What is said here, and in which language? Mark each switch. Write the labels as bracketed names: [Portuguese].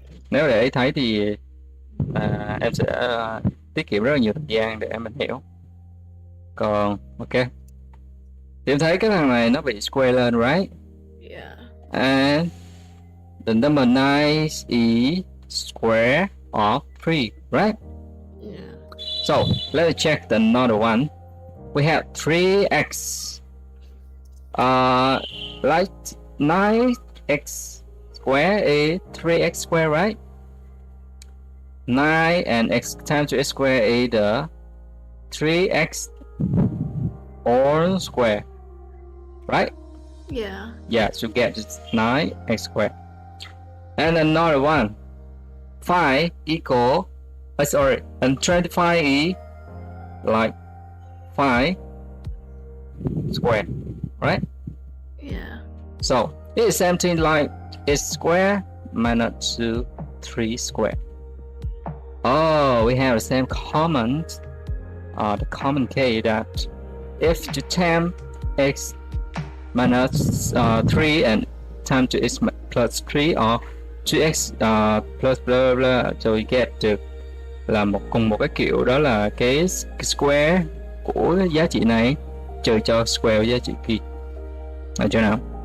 [Vietnamese] Nếu để ý thấy thì em sẽ tiết kiệm rất là nhiều thời gian để mình hiểu. Còn ok, thì em thấy cái thằng này nó bị square lên, [English] right? Yeah. And the number 9 is square of 3, right? Yeah. So let's check the another one. We have 3x like 9x square is 3x square, right? 9 and x times to x square is the 3x all square, right? Yeah. Yeah, so get 9x squared. And another one, 5 equal, and 25 is like 5 squared, right? Yeah. So it is something like x squared minus 2, 3 squared. Oh, we have the same common, the common case that if you time x minus 3 and time to x plus 3 or 2x plus blah blah, so we get [Vietnamese] được là cùng một cái kiểu, đó là cái square của giá trị này trừ cho square giá trị kia, ở chỗ nào.